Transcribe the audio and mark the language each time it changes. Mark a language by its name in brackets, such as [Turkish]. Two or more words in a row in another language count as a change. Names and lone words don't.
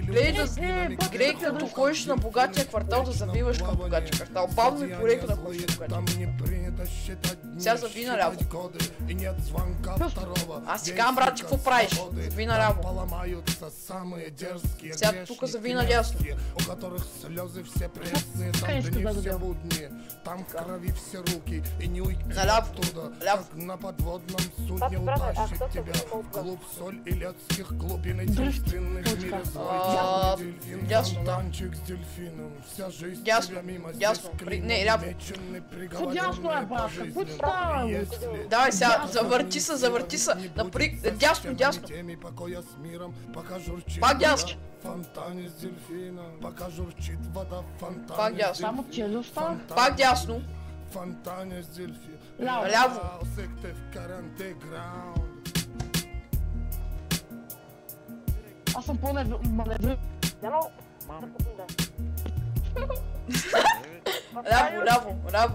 [Bulgarian] Гледай като ходиш на богатия квартал да завиваш към богатия квартал. Бавно и порека да ходиш на богатия. Сега зави наляво. Аз си казвам, брат, какво правиш? Зави наляво. Сега тук зави надясно. Къде искаш да завия? [Russian] Там в крови все руки и не уйти [Bulgarian] Наляво. [Russian] как на подводном судне утащит тебя в клуб соль и летских глубин единственных в мире звезд. [Bulgarian] Ясно, да. [Russian] Фонтанчик с дельфином, вся жизнь [Bulgarian] Ясно, [Russian] тебя мимо [Bulgarian] ясно. Не, ляво. Какво дясно е, брат? Какво ти става? Давай сега, завърти се. Дясно. [Russian] покоя с миром, пока журчит [Bulgarian] Пак дясно. [Russian] в фонтане с дельфином, пока журчит вода в [Bulgarian] Пак [Russian] фонтане с [Bulgarian] дясно. Само челюстта. Пак дясно. [Russian] фонтане с дельфином. [Bulgarian] Ляво. Секте в карантеграунд. Аз съм по-маневрен. Ляво.